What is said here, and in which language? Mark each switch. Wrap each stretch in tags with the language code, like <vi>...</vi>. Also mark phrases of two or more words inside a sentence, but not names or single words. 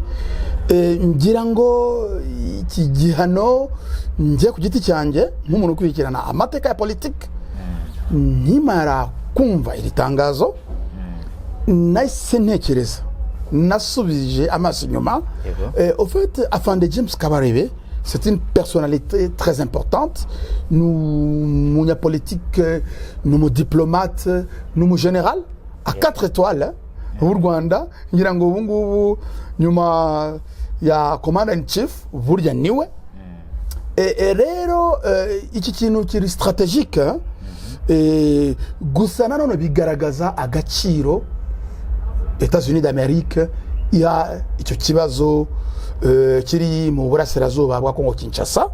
<rw>Ngira ngo iki gihano ngiye ku giti cyanjye nk'umuntu ukurikirana amateka ya politiki, nkimara kumva iri tangazo nahise ntekereza, nasubije amaso inyuma.</rw> <fr>Au fait, afande James Kabarebe, c'est une personnalité très importante. Nous politique, nous diplomate, nous général à 4 étoiles au Rwanda.</fr> <rw>Ngira ngo ubu ngubu nyuma ya</rw> <en>commander in chief</en> <rw>burya niwe. Rero iki kintu kiri stratégique, gusa nanone bigaragaza agaciro États-Unis d'Amérique ya icyo kibazo kiri mu burasirazuba bwa Kongo Kinshasa.</rw>